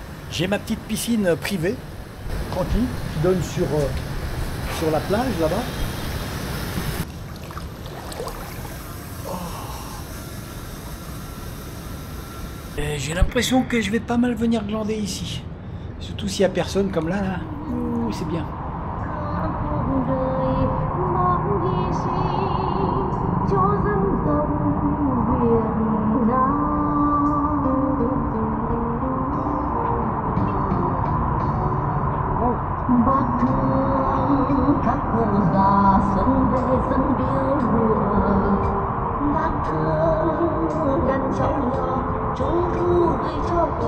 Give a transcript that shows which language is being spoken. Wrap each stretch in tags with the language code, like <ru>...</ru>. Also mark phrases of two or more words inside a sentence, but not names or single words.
<fr>J'ai ma petite piscine privée, tranquille, qui donne sur la plage là-bas. J'ai l'impression que je vais pas mal venir glander ici. Surtout s'il n'y a personne comme là. Ouh, c'est bien.</fr> <vi>Bác thương các cụ già xuân về dân biếu mùa, bác thương đàn cháu nhỏ trung thu gửi cho</vi>